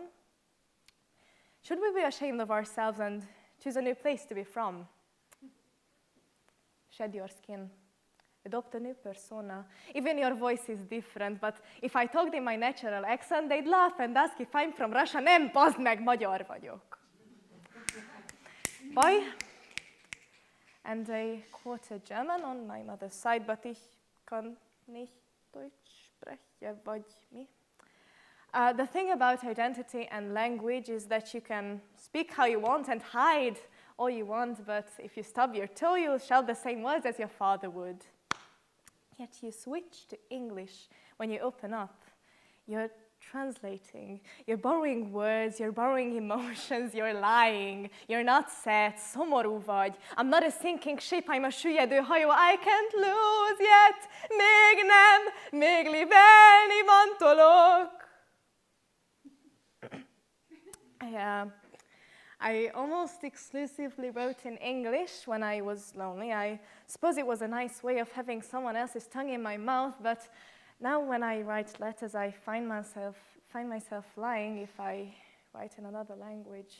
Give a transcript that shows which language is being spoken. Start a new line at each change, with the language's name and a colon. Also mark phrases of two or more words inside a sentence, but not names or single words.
English: Should we be ashamed of ourselves and choose a new place to be from? Shed your skin. Adopt a new persona. Even your voice is different, but if I talked in my natural accent, they'd laugh and ask if I'm from Russia.
Hungarian: Nem, bazd meg, magyar vagyok.
English: Bye. And I quoted German on my mother's side, but
German: ich kann nicht Deutsch sprechen,
Hungarian: vagy mi?
English: The thing about identity and language is that you can speak how you want and hide all you want, but if you stub your toe, you'll shout the same words as your father would. Yet you switch to English when you open up. You're translating, you're borrowing words, you're borrowing emotions, you're lying, you're not sad,
Hungarian: szomorú vagy.
English: I'm not a sinking ship, I'm a
Hungarian: süllyedő hajó,
English: I can't lose yet,
Hungarian: még nem, még livelni van tolok.
English: I almost exclusively wrote in English when I was lonely. I suppose it was a nice way of having someone else's tongue in my mouth, but now when I write letters, I find myself lying if I write in another language.